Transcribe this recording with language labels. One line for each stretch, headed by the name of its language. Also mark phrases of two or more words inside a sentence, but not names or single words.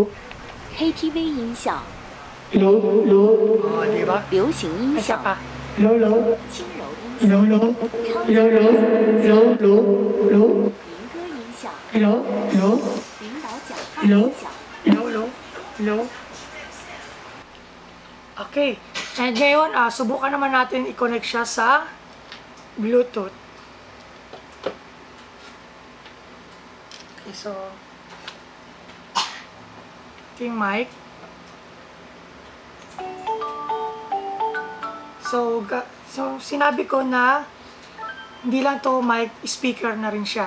Chinese: KTV 音效
English: Hello, hello?
Filipino: Oh, di ba?
Chinese: 流行音
Filipino: Isa
Chinese: 效
Filipino: pa.
English: Hello, hello?
Chinese: 轻柔音
English: Hello, hello? Hello, hello? Hello, hello? Hello?
Chinese: 民歌音效
English: Hello, hello?
Chinese: 领导讲话
English: Hello?
Chinese: 音效
English: Hello, hello? Hello?
Filipino: Okay. And ngayon, subukan naman natin i-connect siya sa Bluetooth. Okay, so ito yung mic. So, sinabi ko na hindi lang to mic, speaker na rin siya.